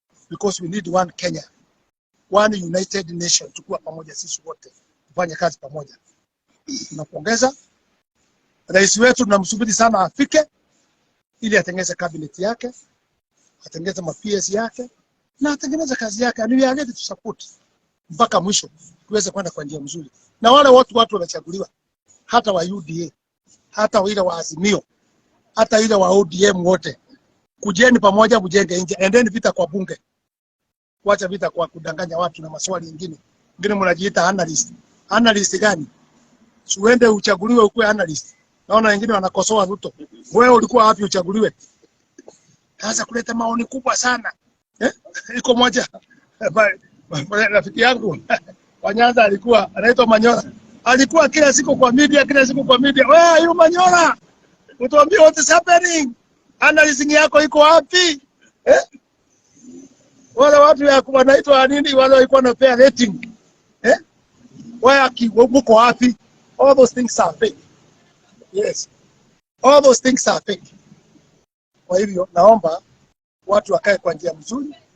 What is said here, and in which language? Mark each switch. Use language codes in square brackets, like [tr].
[en] Because we need one Kenya. One united nation. [sw] Tukua pamoja sisi wote. Tufanye kazi pamoja. Tunapongeza. Rais wetu tunamsubiri sana afike. Ili atengeze cabinet yake. Atengeze ma-PS yake. Na atengeze kazi yake. [en] And we are ready to support. [sw] Mpaka mwisho. Tuweze kwenda kwa njia mzuri. Na wale watu wamechaguliwa, hata wa UDA, hata wale wa Azimio, hata ile wa ODM wote, kujeni pamoja mjenge nje, endeni vita kwa bunge. Wacha vita kwa kudanganya watu na maswali mengine. Wengine mnajiita analyst. Analyst gani? Uende uchaguliwe ukuwe analyst. Naona wengine wanakosoa Ruto. Wewe ulikuwa wapi uchaguliwe? Kaanza kuleta maoni kubwa sana. Iko moja. Rafiki yangu Kwanza alikuwa anaitwa Manyora. Alikuwa kila siku kwa media. Wewe yu Manyora. Utuambie [en] what is happening. [sw] Analyzing yako iko wapi? Wale watu ya wanaitwa nini, wale walikuwa na fair rating. Wewe mko wapi? [en] All those things are fake. Yes. All those things are fake. [sw] Kwa hivyo naomba watu wakae kwa njia mzuri.